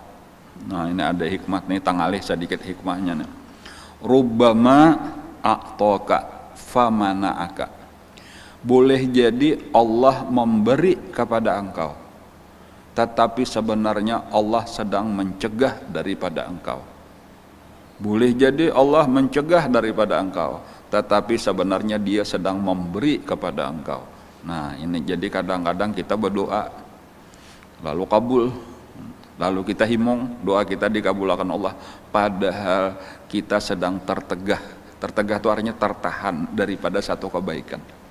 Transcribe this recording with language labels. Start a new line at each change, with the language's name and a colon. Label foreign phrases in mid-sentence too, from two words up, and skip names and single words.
Indonesian: Nah, ini ada hikmah nih, tangalih sedikit hikmahnya nih.
Arabic: ربما أعطاك فمنعك.
Indonesian: Boleh jadi Allah memberi kepada engkau, tetapi sebenarnya Allah sedang mencegah daripada engkau. Boleh jadi Allah mencegah daripada engkau, tetapi sebenarnya dia sedang memberi kepada engkau. Nah, ini jadi kadang-kadang kita berdoa lalu kabul, lalu kita himung doa kita dikabulkan Allah, padahal kita sedang tertegah itu artinya tertahan daripada satu kebaikan.